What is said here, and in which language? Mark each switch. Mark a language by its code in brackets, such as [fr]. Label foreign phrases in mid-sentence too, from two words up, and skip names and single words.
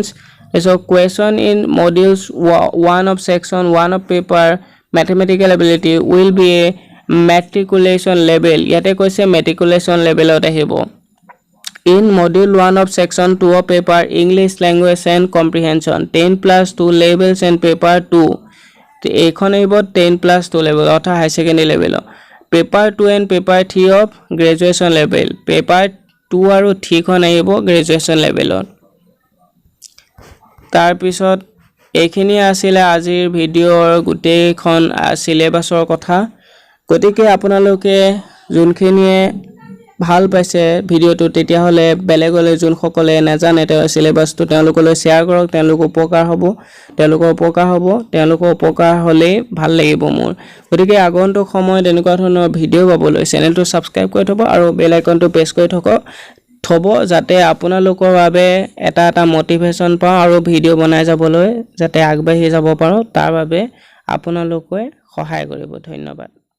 [en] So question in modules 1 of section 1 of paper mathematical ability will be a matriculation level [as] ইয়াতে কৈছে [en] matriculation levelত আহিব in module 1 of section 2 of paper English language and comprehension 10+2 levels and paper 2 [as] এইখন আহিব [en] 10+2 level অথা high secondary level paper 2 and paper 3 of graduation level paper 2 [as] আৰু 3 খন আহিব [en] graduation level [as] তাৰ পিছত এইখিনি আছিল আজিৰ ভিডিওৰ গুটেইখন সিলেবাসৰ কথা গতিকে আপোনালোকে যোনখিনিয়ে ভাল পাইছে ভিডিওটো তেতিয়া হলে বেলেগলৈ যোন সকলে নাজানে তে সিলেবাসটো তেওঁলোকলৈ শেয়াৰ কৰক তেওঁলোক উপকাৰ হ'ব তেওঁলোকৰ উপকাৰ হলে ভাল লাগিব মোৰ গতিকে আগন্তুক সময়ত এনেকুৱা ধৰণৰ ভিডিও পাবলৈ চেনেলটো সাবস্ক্ৰাইব কৰি থব আৰু বেল আইকনটো প্ৰেছ কৰি থব যাতে আপোনালোকৰ বাবে এটা মোটিভেশন পাওঁ আৰু ভিডিও বনাই যাবলৈ যাতে আগবাঢ়ি যাব পাৰো তাৰ বাবে আপোনালোকে সহায় কৰিব ধন্যবাদ